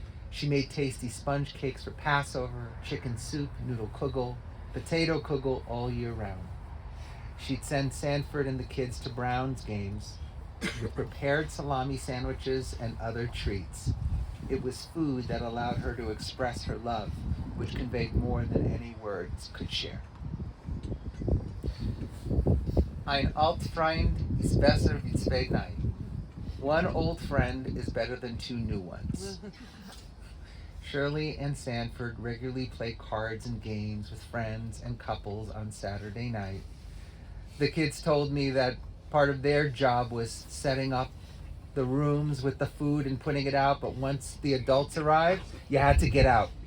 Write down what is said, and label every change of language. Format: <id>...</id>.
<en>She made tasty sponge cakes for Passover, chicken soup, noodle kugel, potato kugel all year round. She'd send Sanford and the kids to Brown's games with prepared salami sandwiches and other treats. It was food that allowed her to express her love, which conveyed more than any words could share.</en> <yi>Ein Altfreund ist besser wie zwei neue.</yi> <en>One old friend is better than two new ones. Shirley and Sanford regularly play cards and games with friends and couples on Saturday night. The kids told me that part of their job was setting up the rooms with the food and putting it out, but once the adults arrived, you had to get out.</en>